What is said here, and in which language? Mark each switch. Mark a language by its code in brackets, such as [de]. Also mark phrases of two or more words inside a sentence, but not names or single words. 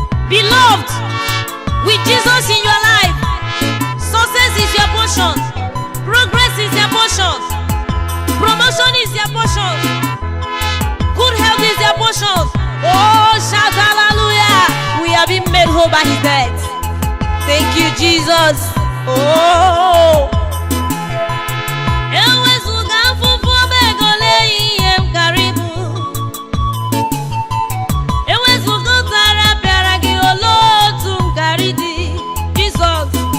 [en] Beloved, with Jesus in your life, success is your portion, progress is your portion, promotion is your portion, good health is your portion. Oh, shout hallelujah. We have been made whole by his death. Thank you, Jesus. Oh. [ig] Ewezuga afụfụ ọba ego, lee ihe m kara ibu. Ewezuga ụtara pịara gị, olee otu m kara ịdị? Jizọs.